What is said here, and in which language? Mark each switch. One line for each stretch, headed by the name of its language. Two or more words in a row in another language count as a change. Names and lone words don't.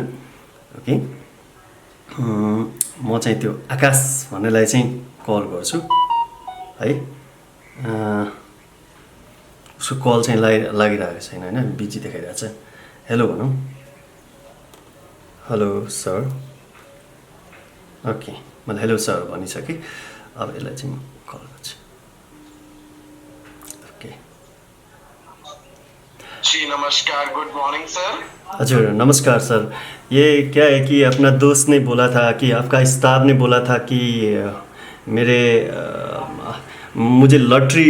Nepali: ओके म चाहिँ त्यो आकाश भन्नेलाई चाहिँ कल गर्छु है। उसको कल चाहिँ लागिरहेको छैन होइन, बिजी देखाइरहेको छ। हेलो भनौँ, हेलो सर। ओके मैले हेलो सर भनिसकेँ। अब यसलाई चाहिँ म कल गर्छु। ओके जी नमस्कार,
English: good morning
Nepali: सर। हजुर नमस्कार सर।
Hindi: ये क्या है कि अपना दोस्त ने बोला था कि आपका स्टाफ ने बोला था कि मुझे लॉटरी।